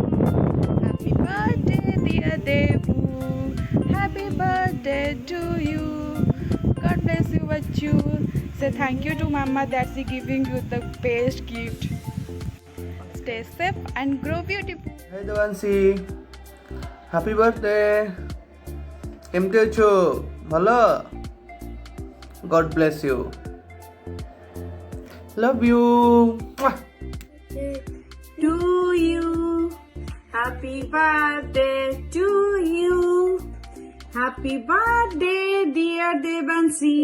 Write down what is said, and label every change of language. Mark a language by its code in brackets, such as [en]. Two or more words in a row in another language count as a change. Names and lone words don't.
[en] Happy birthday, dear Devu. Happy birthday to you. God bless you, Vachu. Say thank you to Mama that she giving you the best gift. Stay safe and grow beautiful. Hey Devanshi. Happy birthday. [or] କେମିତି ଅଛୁ ଭଲ [en] God bless you. Love you. To you. Happy birthday to you. Happy birthday, dear Devanshi.